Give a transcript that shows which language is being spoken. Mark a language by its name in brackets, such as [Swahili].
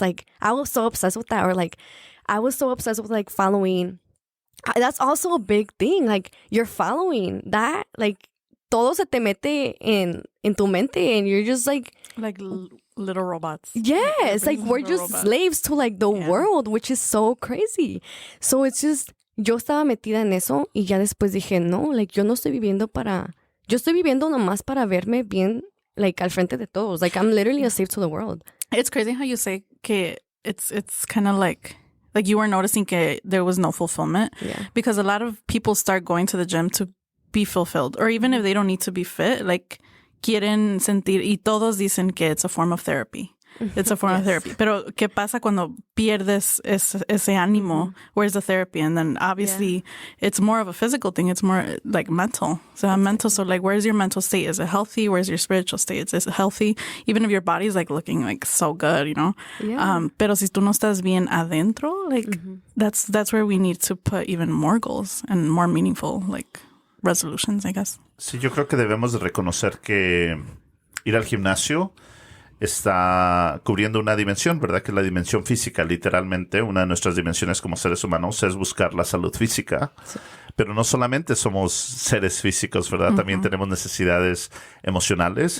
[English] Like, I was so obsessed with that. Or like, I was so obsessed with like following. That's also a big thing. Like, you're following that. [Spanish] Like, todo se te mete en tu mente, [English] and you're just like little robots. Yes, like we're just robots. slaves to like the world, which is so crazy. So it's just, [Spanish] yo estaba metida en eso y ya después dije, no, like yo no estoy viviendo yo estoy viviendo nomás para verme bien, like al frente de todos. [English] Like I'm literally a slave to the world. It's crazy how you say que it's kind of like you were noticing que there was no fulfillment. Yeah. Because a lot of people start going to the gym to be fulfilled, or even if they don't need to be fit, like [Spanish] quieren sentir, y todos dicen que [English] it's a form of therapy. It's a form of therapy. [Spanish] Pero ¿qué pasa cuando pierdes ese ánimo? [English] Where's the therapy? And then obviously it's more of a physical thing. It's more like mental. So mental. So like, where's your mental state? Is it healthy? Where's your spiritual state? Is it healthy? Even if your body's like looking like so good, you know? Yeah. [Spanish] Pero si tú no estás bien adentro, [English] like that's where we need to put even more goals and more meaningful like resolutions, I guess. [Spanish] Sí, yo creo que debemos de reconocer que ir al gimnasio está cubriendo una dimensión, ¿verdad? Que es la dimensión física, literalmente. Una de nuestras dimensiones como seres humanos es buscar la salud física. Sí. Pero no solamente somos seres físicos, ¿verdad? También tenemos necesidades emocionales.